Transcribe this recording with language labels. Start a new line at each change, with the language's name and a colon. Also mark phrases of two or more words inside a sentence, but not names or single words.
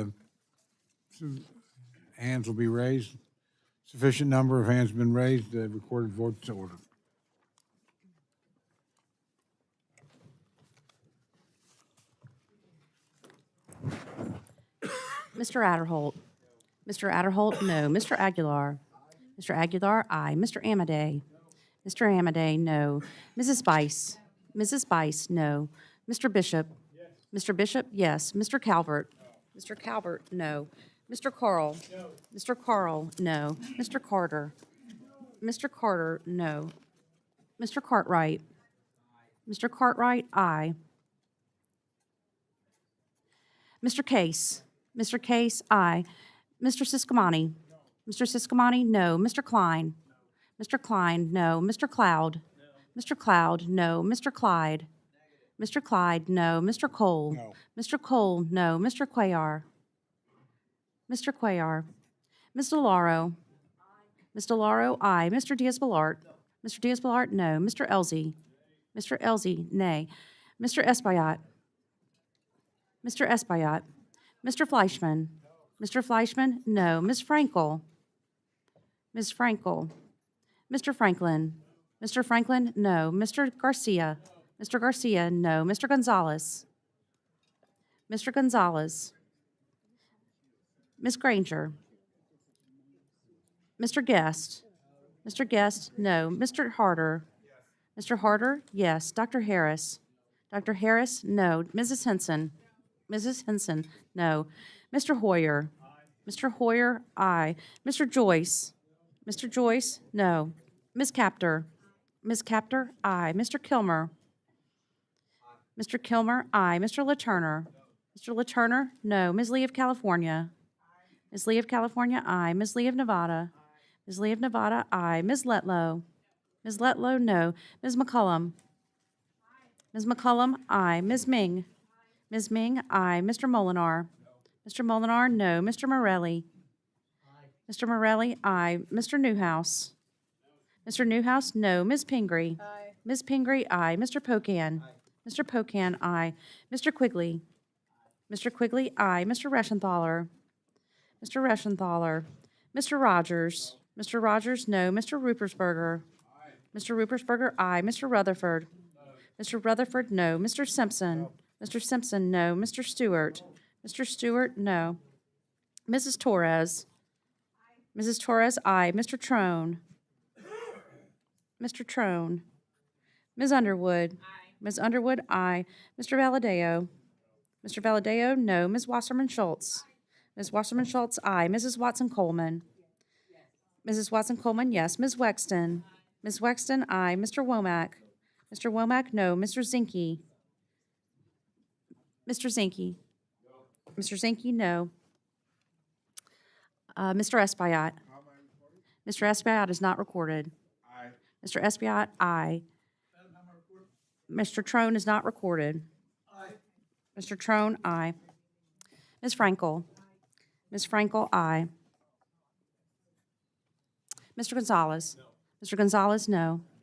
English: Hands will be raised. Sufficient number of hands have been raised. Recorded vote's ordered. Mr. Adderholt. Mr. Adderholt, no. Mr. Aguilar. Mr. Aguilar, aye. Mr. Amaday. Mr. Amaday, no. Mrs. Spice. Mrs. Spice, no. Mr. Bishop. Mr. Bishop, yes. Mr. Calvert. Mr. Calvert, no. Mr. Carl. Mr. Carl, no. Mr. Carter. Mr. Carter, no. Mr. Cartwright. Mr. Cartwright, aye. Mr. Case. Mr. Case, aye. Mr. Siscomani. Mr. Siscomani, no. Mr. Klein. Mr. Klein, no. Mr. Cloud. Mr. Cloud, no. Mr. Clyde. Mr. Clyde, no. Mr. Cole. No. Mr. Cole, no. Mr. Cuellar. Mr. Cuellar. Ms. DeLauro. Ms. DeLauro, aye. Mr. Diaz-Balart. Mr. Diaz-Balart, no. Mr. Elzey. Mr. Elzey, nay. Mr. Espaillat. Mr. Espaillat. Mr. Fleischman. Mr. Fleischman, no. Ms. Frankel. Ms. Frankel. Mr. Franklin. Mr. Franklin, no. Mr. Garcia. Mr. Garcia, no. Mr. Gonzalez. Mr. Gonzalez. Ms. Granger. Mr. Guest. Mr. Guest, no. Mr. Harder. Mr. Harder, yes. Dr. Harris. Dr. Harris, no. Mrs. Henson. Mrs. Henson, no. Mr. Hoyer. Mr. Hoyer, aye. Mr. Joyce. Mr. Joyce, no. Ms. Capter. Ms. Capter, aye. Mr. Kilmer. Mr. Kilmer, aye. Mr. Laturner. Mr. LaTurner, no. Ms. Lee of California? Ms. Lee of California, aye. Ms. Lee of Nevada? Ms. Lee of Nevada, aye. Ms. Letlow? Ms. Letlow, no. Ms. McCullum? Ms. McCullum, aye. Ms. Ming? Ms. Ming, aye. Mr. Molinar? Mr. Molinar, no. Mr. Morelli? Mr. Morelli, aye. Mr. Newhouse? Mr. Newhouse, no. Ms. Pingree? Ms. Pingree, aye. Mr. Pocan? Mr. Pocan, aye. Mr. Quigley? Mr. Quigley, aye. Mr. Reschenthaler? Mr. Reschenthaler? Mr. Rogers? Mr. Rogers, no. Mr. Rupersberger? Mr. Rupersberger, aye. Mr. Rutherford? Mr. Rutherford, no. Mr. Simpson? Mr. Simpson, no. Mr. Stewart? Mr. Stewart, no. Mrs. Torres? Mrs. Torres, aye. Mr. Trone? Mr. Trone? Ms. Underwood? Ms. Underwood, aye. Mr. Valadeo? Mr. Valadeo, no. Ms. Wasserman Schultz? Ms. Wasserman Schultz, aye. Mrs. Watson Coleman? Mrs. Watson Coleman, yes. Ms. Wexton? Ms. Wexton, aye. Mr. Womack? Mr. Womack, no. Mr. Zinke? Mr. Zinke? Mr. Zinke, no. Mr. Espaillat? Mr. Espaillat is not recorded. Mr. Espaillat, aye. Mr. Trone is not recorded. Mr. Trone, aye. Ms. Frankel? Ms. Frankel, aye. Mr. Gonzalez? Mr. Gonzalez, no.